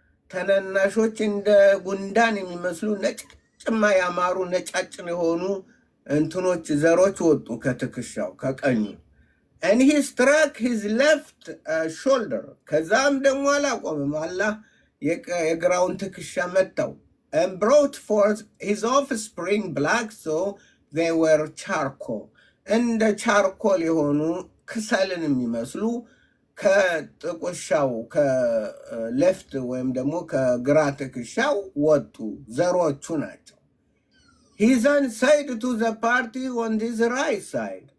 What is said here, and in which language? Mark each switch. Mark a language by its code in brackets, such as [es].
[am] ተናናሾች እንደ ጉንዳን የሚመስሉ ነጭማ ያማሩ ነጫጭ የሆኑ እንትኖች ዘሮች ወጡ ከትከሻው ከቀኙ። [en] And he struck his left shoulder. [am] ከዛም ደግሞ አላቆምም። አላህ የግራውን ትከሻ መታው። [en] And brought forth his offspring black, so they were charcoal. [am] እንደ ቻርኮል የሆኑ ክሰልን የሚመስሉ ከጥቁሻው ከሌፍት ወይም ደግሞ ከግራ ትከሻው ወጡ፣ ዘሮቹ ናቸው። [en] He then said to the party on his right side.